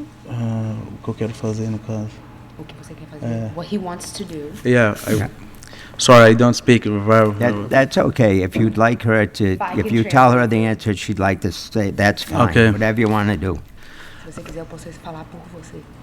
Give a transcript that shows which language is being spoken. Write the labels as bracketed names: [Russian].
[Portuguese] O que eu quero fazer no caso? O que você quer fazer? [English] What he wants to do. Yeah, sorry, I don't speak very. That's okay. If you'd like her to, if you tell her the answer she'd like to say, that's fine. Okay. Whatever you want to do. [Portuguese] Se você quiser, eu posso falar por você.